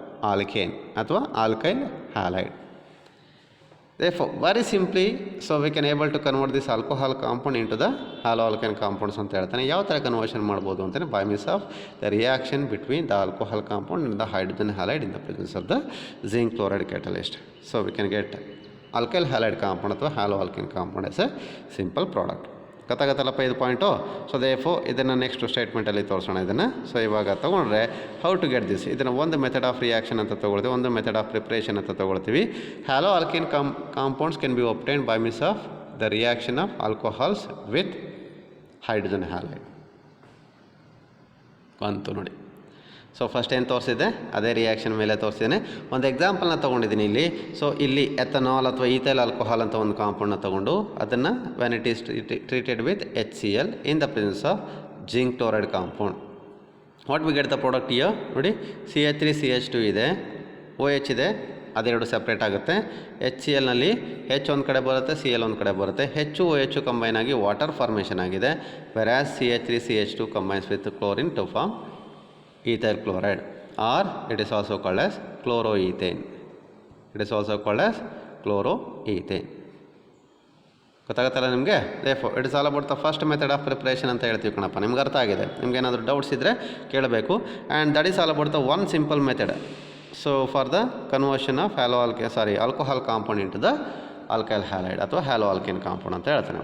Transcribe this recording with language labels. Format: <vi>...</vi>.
<en>Alkane ಅಥವಾ alkyl halide. Therefore, very simply, so we can able to convert this alcohol compound into the haloalkane compounds</en> <kn>ಅಂತ ಹೇಳ್ತಾನೆ. ಯಾವ ಥರ conversion ಮಾಡ್ಬೋದು ಅಂತಾನೆ</kn> <en>By means of the reaction between the alcohol compound and the hydrogen halide in the presence of the zinc chloride catalyst. So we can get alkyl halide compound ಅಥವಾ haloalkane compound as a simple product.</en> <kn>ಗೊತ್ತಾಗತ್ತಲ್ಲಪ್ಪ ಇದು point. So ದೇಫೋ ಇದನ್ನು next ಸ್ಟೇಟ್ಮೆಂಟಲ್ಲಿ ತೋರಿಸೋಣ ಇದನ್ನು. So ಇವಾಗ ತೊಗೊಂಡ್ರೆ</kn> <en>how to get this,</en> <kn>ಇದನ್ನು ಒಂದು method of reaction ಅಂತ ತೊಗೊಳ್ತೀವಿ, ಒಂದು ಮೆಥಡ್ ಆಫ್ ಪ್ರಿಪ್ರೇಷನ್ ಅಂತ ತೊಗೊಳ್ತೀವಿ.</kn> <en>haloalkane compounds can be obtained by means of the reaction of alcohols with hydrogen halide</en> <kn>ಬಂತು ನೋಡಿ. ಸೊ ಫಸ್ಟ್ ಏನು ತೋರಿಸಿದೆ ಅದೇ ರಿಯಾಕ್ಷನ್ ಮೇಲೆ ತೋರಿಸಿದ್ದೇನೆ. ಒಂದು ಎಕ್ಸಾಂಪಲ್ನ ತೊಗೊಂಡಿದ್ದೀನಿ ಇಲ್ಲಿ. ಸೊ ಇಲ್ಲಿ ಎಥನಾಲ್ ಅಥವಾ ಈಥೈಲ್ ಆಲ್ಕೋಹಾಲ್ ಅಂತ ಒಂದು ಕಾಂಪೌಂಡ್ನ ತೊಗೊಂಡು ಅದನ್ನು</kn> <en>When it is treated with HCl in the presence of zinc chloride compound, what we get the product here ನೋಡಿ.</en> <kn>CH3CH2 ಇದೆ, OH ಇದೆ, ಅದೆರಡು ಸಪ್ರೇಟ್ ಆಗುತ್ತೆ. HClನಲ್ಲಿ H ಒಂದು ಕಡೆ ಬರುತ್ತೆ, Cl ಒಂದು ಕಡೆ ಬರುತ್ತೆ. OH ಕಂಬೈನ್ ಆಗಿ ವಾಟರ್ ಫಾರ್ಮೇಷನ್ ಆಗಿದೆ.</kn> <en>Whereas CH3CH2 combines with chlorine to form ethyl chloride, or it is also called as chloroethane. It is also called as chloroethane.</en> <kn>ಗೊತ್ತಾಗುತ್ತಲ್ಲ ನಿಮಗೆ.</kn> <en>therefore it is all about the first method of preparation</en> <kn>ಅಂತ ಹೇಳ್ತೀವಿ ಕಣಪ್ಪ. ನಿಮ್ಗೆ ಅರ್ಥ ಆಗಿದೆ. ನಿಮ್ಗೆ ಏನಾದರೂ ಡೌಟ್ಸ್ ಇದ್ದರೆ ಕೇಳಬೇಕು.</kn> <en>And that is all about the one simple method. So for the conversion of alcohol compound into the alkyl halide ಅಥವಾ haloalkane compound</en> <kn>ಅಂತ ಹೇಳ್ತಾನೆ.</kn>